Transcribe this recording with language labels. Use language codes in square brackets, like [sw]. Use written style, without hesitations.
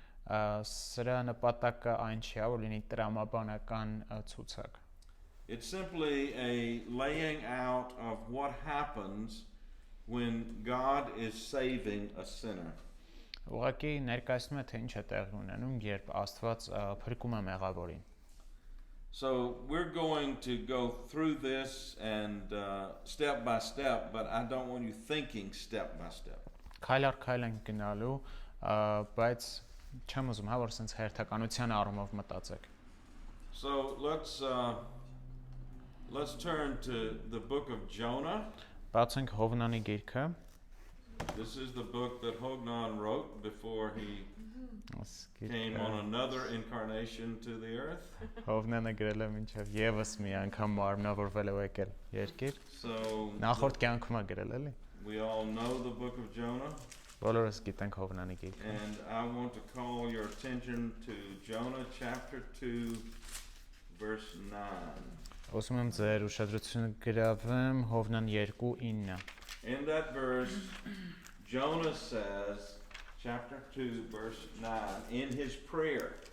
[hy] Սրա նպատակը այն չի, որ լինի տրամաբանական ցուցակ։ [en] It's simply a laying out of what happens when God is saving a sinner. [hy] Ուղղակի ներկայացնում է թե ինչ է տեղի ունենում, երբ Աստված փրկում է մեղավորին։ [en] So we're going to go through this and step by step, but I don't want you thinking step by step. [hy] Քայլ առ քայլ ենք գնալու, բայց չեմ ուզում, հա, որ sense հերթականության առումով մտածեք։ [en] So let's turn to the book of Jonah. [hy] Բացենք Հովնանի գիրքը։ [en] This is the book that Hognan wrote before he came on another incarnation to the earth. [hy] Հովնանը գրել է մինչև եւս մի անգամ մարմնավորվել է եկել երկիր։ [en] So [hy] Նախորդ կյանքում է գրել էլի։ [en] we all know the book of Jonah. [hy] Բոլորս գիտենք Հովնանի գիրքը։ [en] And I want to call your attention to Jonah chapter 2 verse 9. [hy] Ոսում եմ ձեր ուշադրությունը գրավեմ Հովնան 2:9։ [en] In that verse, Jonah says, chapter 2, verse 9, in his prayer.